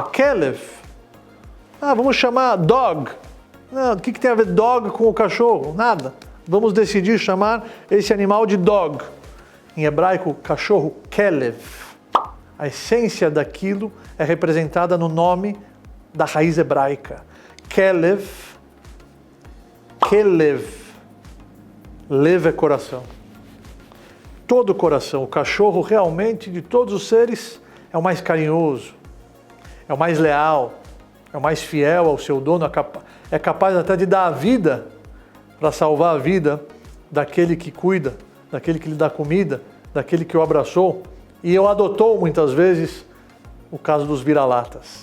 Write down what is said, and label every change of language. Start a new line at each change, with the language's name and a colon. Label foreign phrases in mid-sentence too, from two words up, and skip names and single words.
Portuguese: Kelev. Vamos chamar dog. Não, o que tem a ver dog com o cachorro? Nada. Vamos decidir chamar esse animal de dog. Em hebraico, cachorro, Kelev. A essência daquilo é representada no nome da raiz hebraica. Kelev. Kelev. Lev é coração. Todo coração. O cachorro realmente, de todos os seres, é o mais carinhoso, é o mais leal, é o mais fiel ao seu dono, é capaz até de dar a vida para salvar a vida daquele que cuida, daquele que lhe dá comida, daquele que o abraçou e o adotou muitas vezes, o caso dos vira-latas.